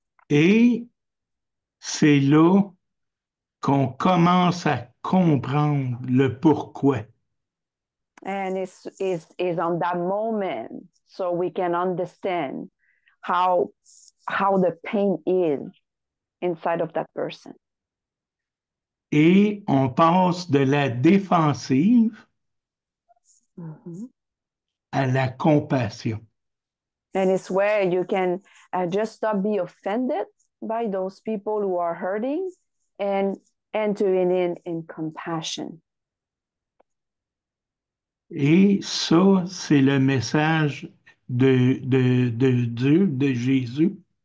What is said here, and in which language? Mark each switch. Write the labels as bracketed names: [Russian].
[French] Et c'est là qu'on commence à comprendre le pourquoi. [English] And it's on that moment so we can understand how the pain is inside of that person. [French] Et on passe de la défensive à la compassion. [English] And it's where you can just stop being offended by those people who are hurting and entering in compassion. [French] Et ça, c'est le message de Dieu, de Jésus.